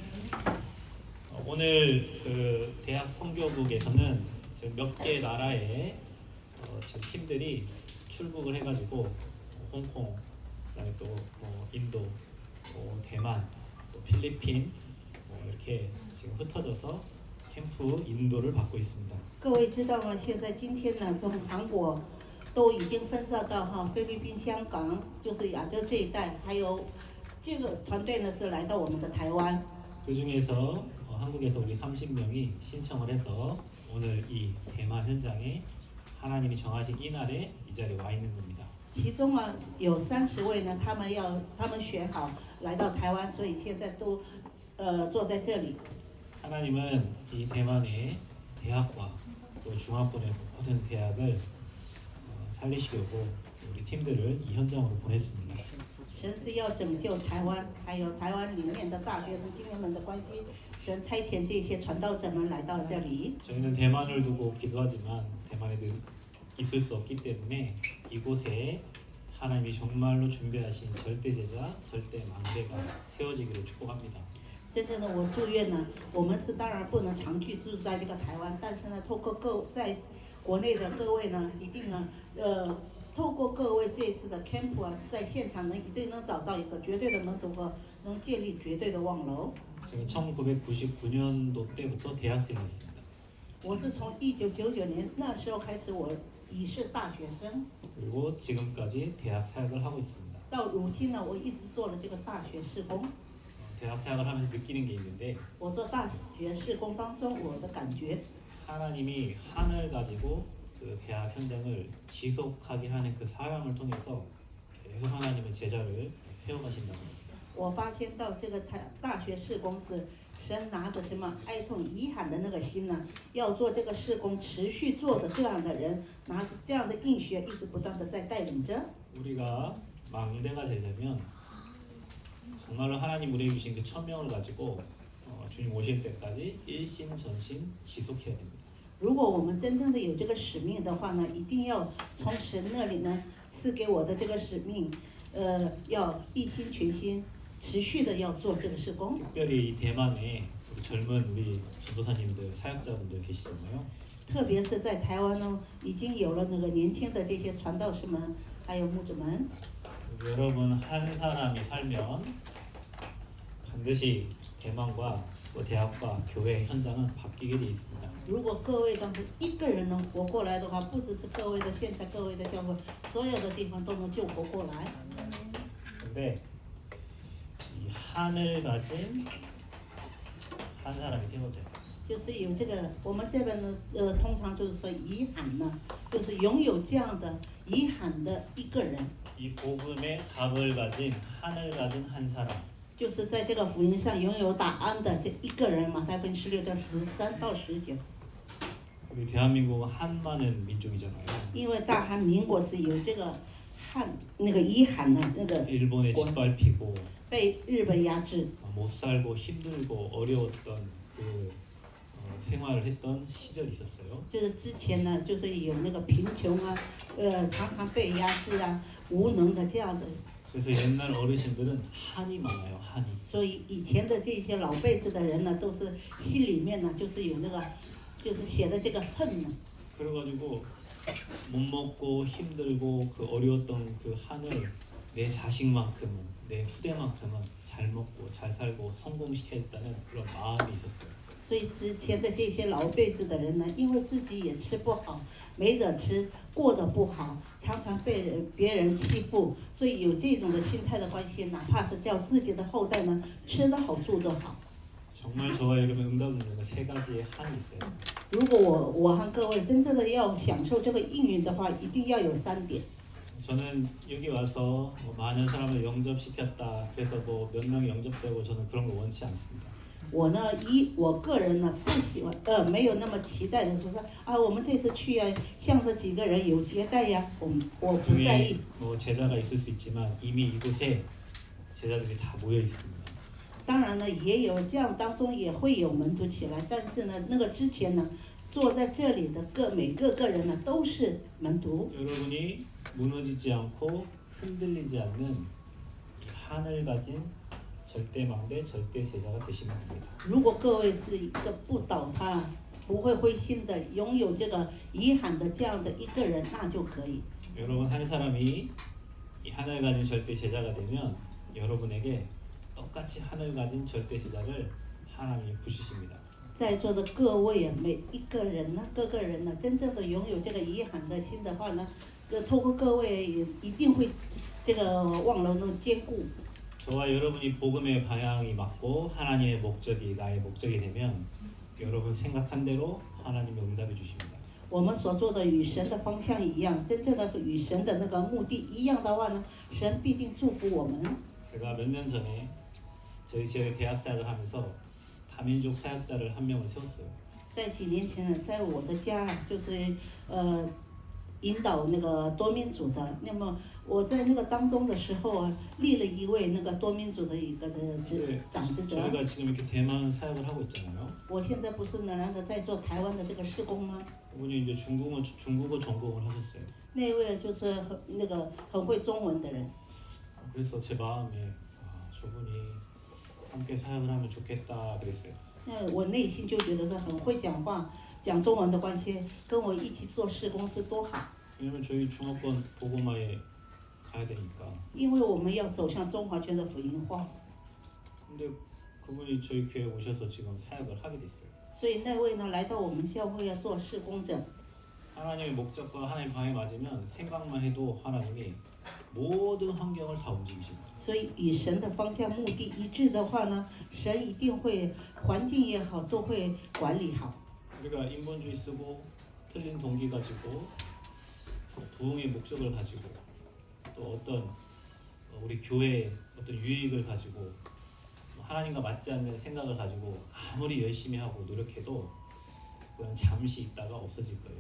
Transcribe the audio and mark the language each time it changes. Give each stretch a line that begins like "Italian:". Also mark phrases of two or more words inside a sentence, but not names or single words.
Korean: 오늘 그 대학 선교국에서는 지금 몇 개 나라에 지금 팀들이 출국을 해가지고 홍콩, 그다음에 또 인도, 대만, 또 필리핀 이렇게 지금 흩어져서 캠프 인도를 받고 있습니다.
Chinese: 各位知道吗？现在今天呢，从韩国都已经分散到菲律宾、香港，就是亚洲这一带，还有这个团队呢是来到我们的台湾。
Korean: 그 중에서 한국에서 우리 30명이 신청을 해서 오늘 이 대만 현장에 하나님이 정하신 이 날에 이 자리에 와 있는 겁니다.
Chinese: 其中啊有30位呢，他们选好来到台湾，所以现在都坐在这里。
Korean: 하나님은 이 대만의 대학과 또 중학군의 모든 대학을 살리시려고 우리 팀들을 이 현장으로 보냈습니다.
Chinese: 神是要拯救台湾，还有台湾里面的大学生青年们的关系。神差遣这些传道者们来到这里。
Korean: 저희는 대만을 두고 기도하지만 대만에 있을 수 없기 때문에 이곳에 하나님이 정말로 준비하신 절대 제자, 절대 망대가 세워지기를 축복합니다.
Chinese: 真正的，我祝愿呢，我们是当然不能长期住在这个台湾，但是呢，透过在国内的各位呢，一定呢，透过各位这一次的 camp 啊，在现场一定能找到一个绝对的能建立绝对的望楼。
Korean: 제가 1999년도 때부터 대학생이었습니다.
Chinese: 我是从1999年那时候开始，我已是大学生，
Korean: 그리고 지금까지 대학 사역을 하고 있습니다.
Chinese: 到如今呢，我一直做了这个大学事工。
Korean: 대학 사역을 하면서 느끼는 게 있는데
Chinese: 我做大学事工当中，我的感觉，
Korean: 하나님이 하늘 가지고 그 대학 현장을 지속하게 하는 그 사람을 통해서 계속 하나님은 제자를 세워가신다는 겁니다.
Chinese: 我发现到这个大学事工是神拿着什么哀痛遗憾的那个心呢，要做这个事工持续做的这样的人，拿着这样的应许，一直不断的在带领着。
Korean: 우리가 망대가 되려면 정말로 하나님 우리에게 주신 그 천명을 가지고 주님 오실 때까지 일심전심 지속해야 됩니다.
Chinese: 如果我们真正的有这个使命的话呢，一定要从神那里呢赐给我的这个使命，要一心全心持续的要做这个事工。
Korean: 특별히 이 대만에 우리 젊은 우리 전도사님들, 사역자분들 계시잖아요.
Chinese: 特别是在台湾呢，已经有了那个年轻的这些传道士们，还有牧者们。
Korean: 여러분 한 사람이 살면 반드시 대만과 뭐 대학과 교회 현장은 바뀌게 돼 있습니다.
Chinese: 如果各位当中一个人能活过来的话，不只是各位的现在各位的教会，所有的地方都能救活过来。
Korean: 근데 이 한을 가진 한 사람이 태어져요.
Chinese: 就是有这个，我们这边呢，通常就是说遗憾呢，就是拥有这样的遗憾的一个人，
Korean: 이 복음의 답을 가진 한을 가진 한 사람.
Chinese: 就是在这个福音上拥有答案的这一个人。马太福音16章13到19。
Korean: 우리 대한민국은 한 많은 민족이잖아요.
Chinese: 因为大韩民国是有这个那个遗憾的那个
Korean: 일본에 짓밟히고
Chinese: 被日本压制，
Korean: 못 살고 힘들고 어려웠던 그 생활을 했던 시절이 있었어요.
Chinese: 就是之前呢，就是有那个贫穷啊，常常被压制啊，无能的这样的。
Korean: 그래서 옛날 어르신들은 한이 많아요. 한이.
Chinese: 所以以前的这些老辈子的人呢，都是心里面呢，就是有那个，就是写的这个恨呢。
Korean: 그래가지고 못 먹고 힘들고 그 어려웠던 그 한을 내 자식만큼은 내 후대만큼은 잘 먹고 잘 살고 성공시켜야겠다는 그런 마음이 있었어요.
Chinese: 所以之前的这些老辈子的人呢，因为自己也吃不好，没得吃，过得不好，常常被别人欺负，所以有这种的心态的关系，哪怕是叫自己的后代呢，吃得好，住得好。
Korean: 정말 저와 여러분 응답을 주는 세 가지의 한이 있어요.
Chinese: 如果我和各位真正的要享受这个应允的话，一定要有3点。
Korean: 저는 여기 와서 뭐 많은 사람을 영접시켰다. 그래서 뭐 몇 명 영접되고 저는 그런 거 원치 않습니다.
Chinese: 我呢，我个人呢不喜欢，没有那么期待的说啊，我们这次去啊，向着几个人有接待呀，我不在意。
Korean: 뭐 제자가 있을 수 있지만 이미 이곳에 제자들이 다 모여 있습니다.
Chinese: 当然呢，也有这样当中也会有门徒起来，但是呢，那个之前呢，坐在这里的每个人呢都是门徒。
Korean: 여러분이 무너지지 않고 흔들리지 않는 이 한을 가진 절대 망대, 절대 제자가 되시면 됩니다.
Chinese: 如果各位是一个不倒塌、不会灰心的，拥有这个遗憾的这样的一个人，那就可以。
Korean: 여러분 한 사람이 이 한을 가진 절대 제자가 되면 여러분에게 똑같이 한을 가진 절대 제자를 하나님이 부시십니다.
Chinese: 在座的各位啊，每一个人呢，各个人呢，真正的拥有这个遗憾的心的话呢，透过各位也一定会这个望楼能坚固。
Korean: 저와 여러분이 복음의 방향이 맞고 하나님의 목적이 나의 목적이 되면 여러분 생각한 대로 하나님이 응답해 주십니다.
Chinese: 我们所做的与神的方向一样，真正的与神的那个目的一样的话呢，神必定祝福我们。
Korean: 제가 몇 년 전에 저희 지역에 대학 사역을 하면서 다민족 사역자를 한 명을 세웠어요.
Chinese: 在几年前呢，在我的家就是引导那个多民族的，那么我在那个当中的时候啊，立了一位那个多民族的一个长职者。
Korean: 저희가 지금 이렇게 대만 사역을 하고 있잖아요.
Chinese: 我现在不是仍然的在做台湾的这个事工吗？
Korean: 그분이 이제 중국어 전공을 하셨어요.
Chinese: 那位就是很会中文的人。
Korean: 그래서 제 마음에 저분이 함께 사역을 하면 좋겠다 그랬어요.
Chinese: 那我内心就觉得说很会讲话，讲中文的关系，跟我一起做事工是多好。
Korean: 왜냐면 저희 중화권 복음화에 가야 되니까.
Chinese: 因为我们要走向中华圈的福音化。
Korean: 근데 그분이 저희 교회에 오셔서 지금 사역을 하게 됐어요.
Chinese: 所以那位呢来到我们教会要做事工者。
Korean: 하나님의 목적과 하나님의 방향이 맞으면 생각만 해도 하나님이 모든 환경을 다 움직이십니다.
Chinese: 所以与神的方向目的一致的话呢，神一定会环境也好都会管理好。
Korean: 우리가 인본주의 쓰고 틀린 동기 가지고 또 부흥의 목적을 가지고 또 어떤 우리 교회의 어떤 유익을 가지고 하나님과 맞지 않는 생각을 가지고 아무리 열심히 하고 노력해도 그건 잠시 있다가 없어질 거예요.